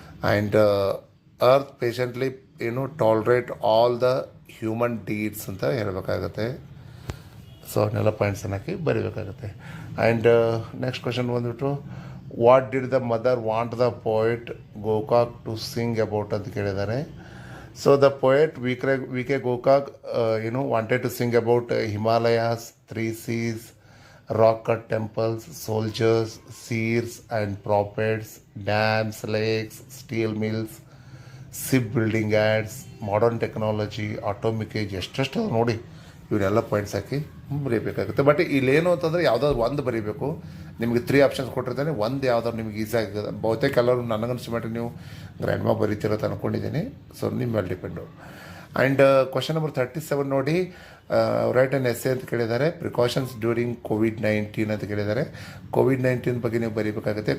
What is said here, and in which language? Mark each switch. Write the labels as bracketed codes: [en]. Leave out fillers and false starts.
[en] and earth patiently tolerate all the human deeds [kn] ಅಂತ ಹೇಳಬೇಕಾಗತ್ತೆ. So ಅವನ್ನೆಲ್ಲ ಪಾಯಿಂಟ್ಸನ್ನು ಹಾಕಿ ಬರೀಬೇಕಾಗುತ್ತೆ. [en] and next question [kn] ಬಂದುಬಿಟ್ಟು, [en] what did the mother want the poet Gokak to sing about [kn] ಅಂತ ಕೇಳಿದ್ದಾರೆ. [en] So the poet V.K. Gokak, wanted to sing about Himalayas, 3 seas, rock-cut temples, soldiers, seers and prophets, dams, lakes, steel mills, shipbuilding ads, modern technology, atomic age, [kn] ಎಷ್ಟೆಷ್ಟು ನೋಡಿ ಇವನ್ನೆಲ್ಲ points hockey ಬರೀಬೇಕಾಗುತ್ತೆ. But ಇಲ್ಲೇನು ಅಂತಂದರೆ ಯಾವುದಾದ್ರು ಒಂದು ಬರೀಬೇಕು. ನಿಮಗೆ 3 ಆಪ್ಷನ್ಸ್ ಕೊಟ್ಟಿರ್ತಾನೆ, ಒಂದು ಯಾವ್ದಾದ್ರು ನಿಮಗೆ ಈಸಿ ಆಗಿದೆ. ಬಹುತೇಕ ಎಲ್ಲರೂ ನನಗನ್ಸಿಮಟ್ಟು ನೀವು ಗ್ರ್ಯಾಂಡ್ಮಾ ಬರೀತಿರೋದು ಅಂದ್ಕೊಂಡಿದ್ದೀನಿ. ಸೊ ನಿಮ್ಮ ಮೇಲೆ ಡಿಪೆಂಡು. ಆ್ಯಂಡ್ ಕ್ವಶನ್ ನಂಬರ್ 37 ನೋಡಿ, [en] write an essay [kn] ಅಂತ ಕೇಳಿದ್ದಾರೆ. [en] precautions during COVID-19 [kn] ಅಂತ ಕೇಳಿದ್ದಾರೆ. COVID-19 ಬಗ್ಗೆ ನೀವು ಬರೀಬೇಕಾಗುತ್ತೆ.